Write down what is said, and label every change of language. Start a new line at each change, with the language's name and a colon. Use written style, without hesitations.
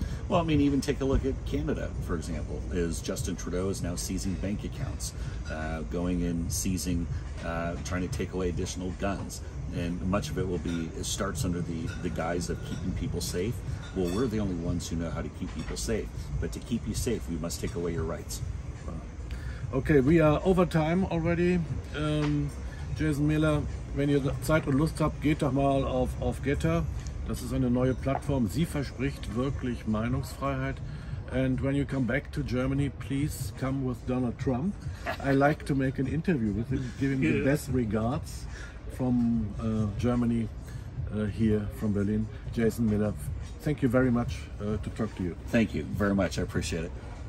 English: Well, I mean, even take a look at Canada, for example. Justin Trudeau is now seizing bank accounts, going in, seizing, trying to take away additional guns. And much of it starts under the guise of keeping people safe. Well, we're the only ones who know how to keep people safe. But to keep you safe, we must take away your rights. Okay, we are over time already.
German: Jason Miller, wenn ihr Zeit und Lust habt, geht doch mal auf Getter. Das ist eine neue Plattform. Sie verspricht wirklich Meinungsfreiheit.
English: And when you come back to Germany, please come with Donald Trump. I like to make an interview with him, give him the best regards from Germany, here from Berlin. Jason Miller, thank you very much to talk to you. Thank you very much. I appreciate it.